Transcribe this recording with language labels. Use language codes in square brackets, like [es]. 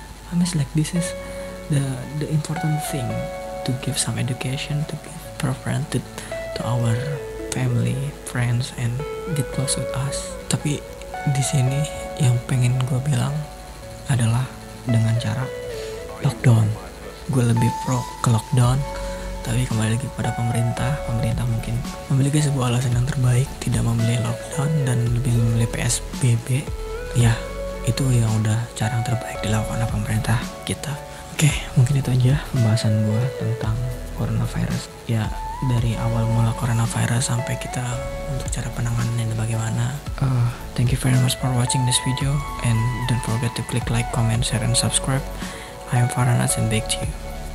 [en] I mean like this is the important thing, to give some education, to give preference to our family, friends, and get close with us. [id] Tapi di sini yang pengen gue bilang adalah dengan cara lockdown. Gue lebih pro ke lockdown, tapi kembali lagi kepada pemerintah mungkin memiliki sebuah alasan yang terbaik tidak memilih lockdown dan lebih memilih PSBB. Ya, itu yang udah cara yang terbaik dilakukan oleh pemerintah kita. Oke, mungkin itu aja pembahasan gue tentang coronavirus. Ya, dari awal mula coronavirus sampai kita untuk cara penanganannya bagaimana. [en] Thank you very much for watching this video, and don't forget to click like, comment, share, and subscribe. I am Farhan and back to you.